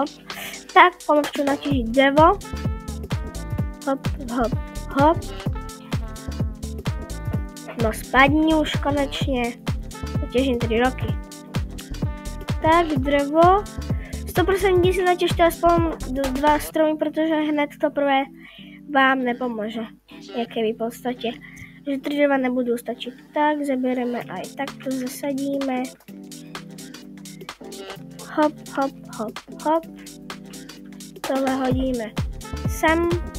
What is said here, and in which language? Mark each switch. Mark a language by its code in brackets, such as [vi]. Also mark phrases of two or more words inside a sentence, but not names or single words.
[sk] Tak, pomôžu natěžit drevo. Hop, hop, hop. No spadni už konečne. [cs] Těžím 3 roky. Tak, drevo. 100% si natěžte aspoň 2 stromy, protože hned to prvé vám nepomůže. Jaké by v podstatě. Že 3 dreva nebudou stačit. Tak zabereme a i tak to zasadíme. Hop, hop, hop, hop. Tohle hodíme sem.